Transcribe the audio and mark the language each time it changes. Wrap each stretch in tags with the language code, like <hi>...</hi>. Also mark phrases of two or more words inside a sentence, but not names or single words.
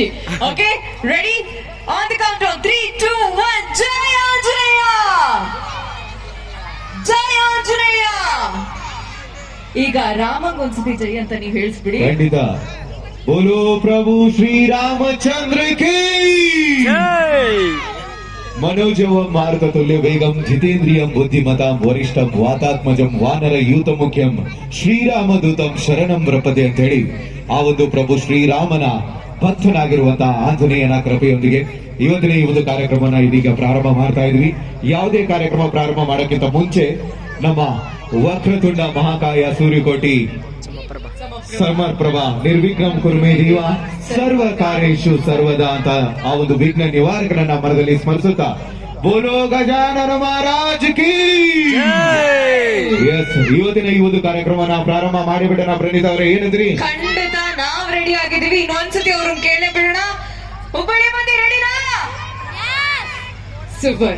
<en>OK ready? On the count of 3, 2, 1</en> <kn>ಜಯ ಆಂಜನೇಯ, ಜಯ ಆಂಜನೇಯ. ಈಗ ರಾಮಂಗ್ ಒಂದ್ಸತಿ ಜೈ ಅಂತ ನೀವು ಹೇಳಿಸ್ಬಿಡಿ. ಖಂಡಿತ.</kn> <hi>बोलो प्रभु श्रीरामचंद्र की</hi> <sa>मनोजवं मारुततुल्य वेगं जितेन्द्रियं बुद्धिमतां वरिष्ठं वातात्मजं वानर यूत मुख्यं ಶ್ರೀರಾಮದೂತಂ ಶರಣಂ ಪ್ರಪದೆ</sa> <kn>ಅಂತ ಹೇಳಿ ಆ ಒಂದು ಪ್ರಭು ಶ್ರೀರಾಮನ ಭಕ್ತನಾಗಿರುವಂತಹ ಆಂಜನೇಯನ ಕೃಪೆಯೊಂದಿಗೆ ಇವತ್ತಿನ ಈ ಒಂದು ಕಾರ್ಯಕ್ರಮನ ಇದೀಗ ಪ್ರಾರಂಭ ಮಾಡ್ತಾ ಇದ್ವಿ. ಯಾವುದೇ ಕಾರ್ಯಕ್ರಮ ಪ್ರಾರಂಭ ಮಾಡೋಕ್ಕಿಂತ ಮುಂಚೆ ನಮ್ಮ</kn> <sa>ವಕ್ರತುಂಡ ಮಹಾಕಾಯ ಸೂರ್ಯಕೋಟಿ ಸಮರ್ಪ್ರಭಾ ನಿರ್ವಿಘ್ನಂ ಕುರ್ಮೇ ದೇವ ಸರ್ವ ಕಾರ್ಯೇಷು ಸರ್ವದಾ</sa> <kn>ಅಂತ ಆ ಒಂದು ವಿಘ್ನ ನಿವಾರಕನನ್ನ ಮನದಲ್ಲಿ ಸ್ಮರಿಸುತ್ತಾ</kn> <hi>बोलो गजानन महाराज की एस.</hi> <kn>ಇವತ್ತಿನ ಈ ಒಂದು ಕಾರ್ಯಕ್ರಮನ ಪ್ರಾರಂಭ ಮಾಡಿಬಿಡೋಣ. ಪ್ರಣೀತ್ ಅವರೇ ಏನಂದ್ರಿ? ಖಂಡಿತ ನಾವ್ ರೆಡಿ ಆಗಿದ್ದೀವಿ. ಇನ್ನೊಂದ್ಸತಿ ಅವ್ರನ್ನ ಕೇಳೇ ಬಿಡೋಣ. ಹುಬ್ಬಳ್ಳಿ ಮಂದಿ ರೆಡಿನಾ? ಸೂಪರ್.</kn>